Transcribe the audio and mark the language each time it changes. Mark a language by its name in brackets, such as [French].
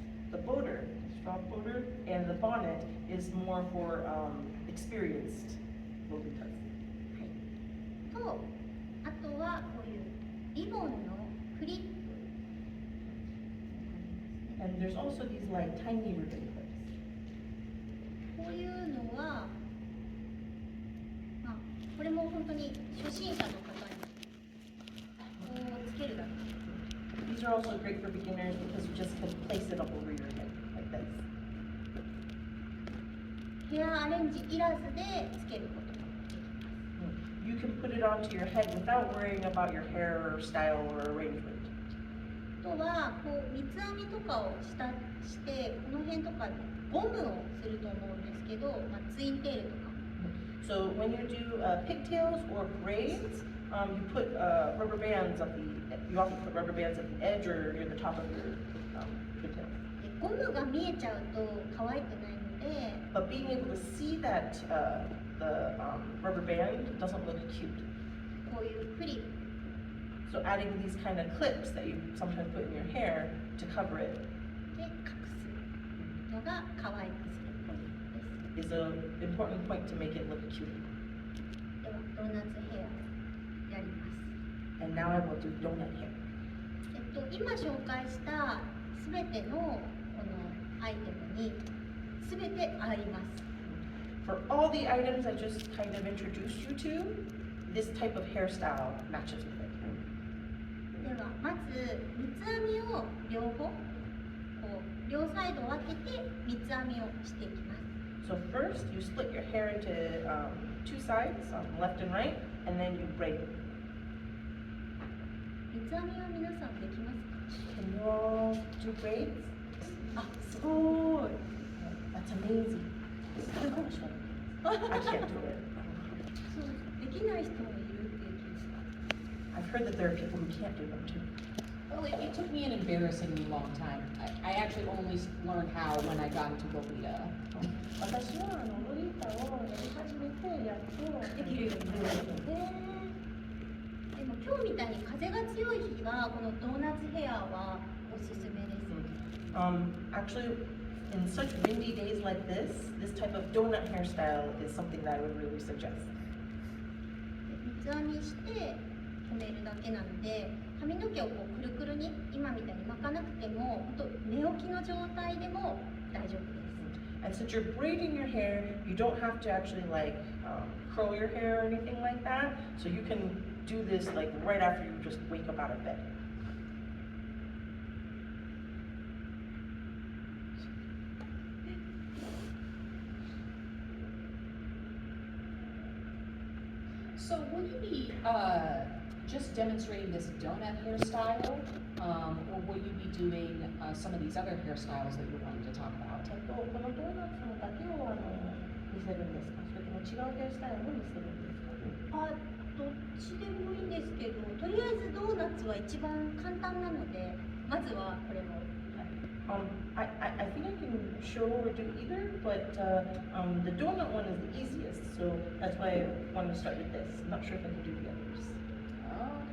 [English] The boater, straw boater, and the bonnet is more for experienced Lolitas. [Japanese] と、あとはこういうリボンのクリップ。 [English] And there's also these like tiny ribbon clips. [Japanese] こういうのは、まあ、これも本当に初心者の方にこうつけるだけ。 [English] These are also great for beginners because you just can place it up over your head like this. [Japanese] ヘアアレンジいらずでつけることができます。 [English] You can put it onto your head without worrying about your hair or style or arrangement. [Japanese] あとはこう三つ編みとかをしてこの辺とかでゴムをすると思うんですけど、まあ、ツインテールとか。 [English] So when you do pigtails or braids, you put rubber bands at the. You often put rubber bands at the edge or near the top of your pigtail. [Japanese] でゴムが見えちゃうと可愛くないので、 [English] But being able to see that the rubber band doesn't look cute. [Japanese] こういうクリップ [English] So adding these kind of clips that you sometimes put in your hair to cover it [Japanese] で隠すのが可愛くするポイントです。 [English] is an important point to make it look cute. [Japanese] ではドーナツヘアやります。 [English] And now I will do donut hair. [Japanese] 今紹介したすべてのこのアイテムにすべてあります。 [English] For all the items I just kind of introduced you to, this type of hairstyle matches with it. [Japanese] ではまず三つ編みを両方こう両サイドを分けて三つ編みをしていきます。 [English] So first, you split your hair into two sides, left and right, and then you braid it. [Japanese] 三つ編みは皆さんできますか？ [English] Can you all do braids? [Japanese] あ、すごい。 [English] That's amazing. I can't do it. [Japanese] そうできない人もいるって聞いた。 [English] I've heard that there are people who can't do them too. Well, it took me an embarrassingly long time. I actually only learned how when I got into Lolita. [Japanese] 私はロリータをやり始めてやっとできるようになる。でも今日みたいに風が強い日はこのドーナツヘアはおすすめです。 [English] Actually, in such windy days like this type of donut hairstyle is something that I would really suggest. [Japanese] 三つ編みして留めるだけなので髪の毛をこうくるくるに今みたいに巻かなくても本当寝起きの状態でも大丈夫です。 [English] And since you're braiding your hair, you don't have to actually like curl your hair or anything like that. So you can do this like right after you just wake up out of bed. So will you be just demonstrating this donut hairstyle, or will you be doing some of these other hairstyles that you're wanting to talk about? [Japanese] このドーナツのだけを見せるんですか？それとも違うヘアスタイルを見せるんですか？あ、どっちでもいいんですけど、とりあえずドーナツは一番簡単なので、まずはこれを。 [English] I think I can show or do either, but the donut one is the easiest, so that's why I wanted to start with this. I'm not sure if I can do the others.